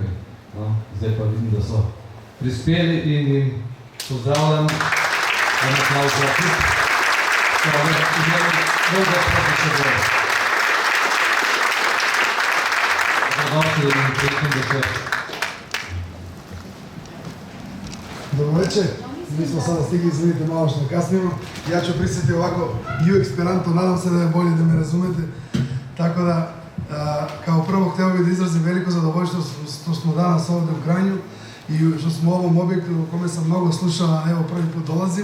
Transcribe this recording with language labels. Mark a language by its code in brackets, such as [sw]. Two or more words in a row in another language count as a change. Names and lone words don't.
[sl] No, zdaj pa vidim, da so prispeli in jim pozdravljam. [bs] Dobro večer, mi smo sada stigli, izvinite malo što kasnimo. Ja ću prisjeti ovako i u Esperanto, nadam se da je bolje da me razumete. Tako da, kao prvo htio bih da izrazim veliko zadovoljstvo što smo danas ovdje u Kranju i što smo u ovom objektu u kome sam mnogo slušao, evo prvi put dolazim.